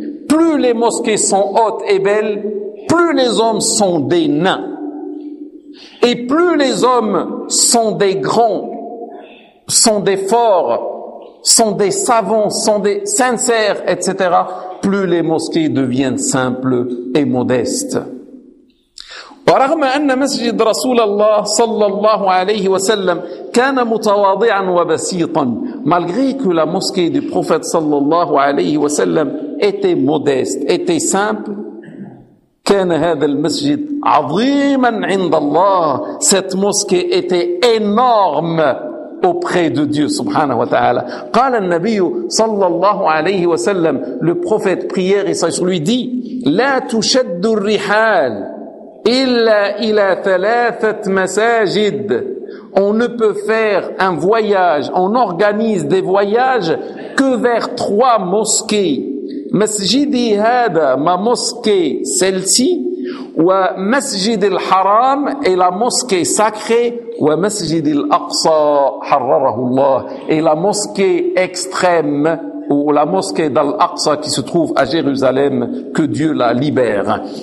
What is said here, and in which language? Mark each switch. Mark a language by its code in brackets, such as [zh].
[fr] Plus les mosquées sont hautes et belles, plus les hommes sont des nains. Et plus les hommes sont des grands, sont des forts, sont des savants, sont des sincères, etc., plus les mosquées deviennent simples et modestes. [ar] ورغم أن مسجد رسول الله صلى الله عليه وسلم كان متواضعا وبسيطا, [fr] malgré que la mosquée du prophète صلى الله عليه وسلم était modeste, était simple, [ar] كان هذا المسجد عظيما عند الله, [fr] cette mosquée était énorme auprès de Dieu subhanahu wa ta'ala. [ar] قال النبي صلى الله عليه وسلم, [fr] le prophète prière et sage lui dit, [ar] لا تشد الرحال إلا إلى ثلاثة مساجد. [fr] On ne peut faire un voyage, on organise des voyages que vers trois mosquées. [ar] مسجدي هذا, [fr] ma mosquée, celle-ci, [ar] ومسجد الحرام, [fr] et la mosquée sacrée, [ar] ومسجد الأقصى, حرره الله, [fr] et la mosquée extrême, ou la mosquée d'Al-Aqsa qui se trouve à Jérusalem, que Dieu la libère.